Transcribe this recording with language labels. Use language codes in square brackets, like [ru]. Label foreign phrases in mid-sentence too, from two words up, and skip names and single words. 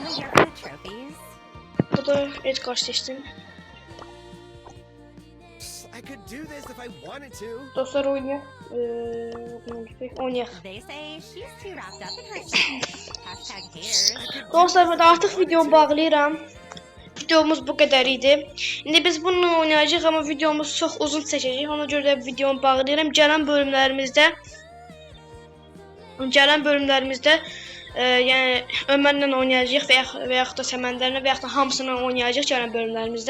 [az] Bu da Edgar seçtim. [en] I could do this if I wanted to. [az] Dostlar oynayaq. Oynayaq. [en] They say she's too wrapped up in her shit. Hashtag haters. [az] Dostlar ben artıq videomu bağlayıram. Videomuz bu qədər idi. İndi biz bununla oynayacağıq amma videomuz çox uzun çəkəcək. Ona görə də videomu bağlayıram. Gələn bölümlərimizdə yəni Ömərlə oynayacağıq və yaxud da Səməndərlə və yaxud da hamısını oynayacağıq gələn bölümlərimizdə.